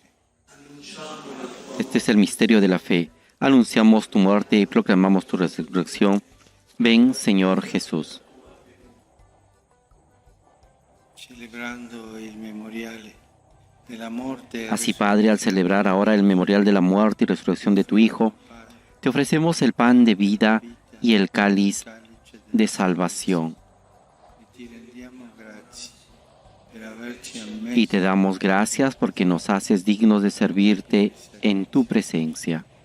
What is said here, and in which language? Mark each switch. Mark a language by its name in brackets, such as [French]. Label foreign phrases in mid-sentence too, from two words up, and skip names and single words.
[Spanish] Este es el misterio de la fe. Anunciamos tu muerte y proclamamos tu resurrección. Ven, Señor Jesús. [Italian] Celebrando il memoriale della morte e [Spanish] Así, Padre, al celebrar ahora el memorial de la muerte y resurrección de tu Hijo, te ofrecemos el pan de vida y el cáliz de salvación. Y te damos gracias porque nos haces dignos de servirte en tu presencia.